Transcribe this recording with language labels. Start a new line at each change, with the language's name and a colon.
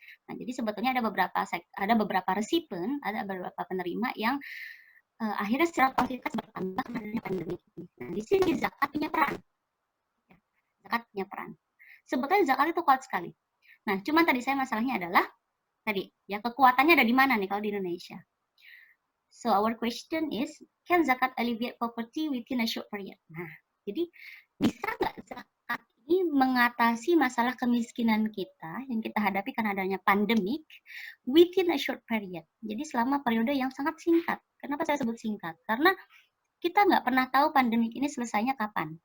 Indonesian: Nah, jadi sebetulnya ada beberapa resipien, ada beberapa penerima yang akhirnya secara kuantitas bertambah karena adanya pandemi ini. Nah, di sini zakat punya peran. Ya, zakat punya peran. Sebetulnya zakat itu kuat sekali. Nah, cuman tadi saya masalahnya adalah tadi ya kekuatannya ada di mana nih kalau di Indonesia?
English: So our question is, can zakat alleviate poverty within a short period?
Indonesian: Nah, jadi bisa nggak zakat ini mengatasi masalah kemiskinan kita yang kita hadapi karena adanya pandemik
English: within a short period?
Indonesian: Jadi selama periode yang sangat singkat. Kenapa saya sebut singkat? Karena kita nggak pernah tahu pandemik ini selesainya kapan.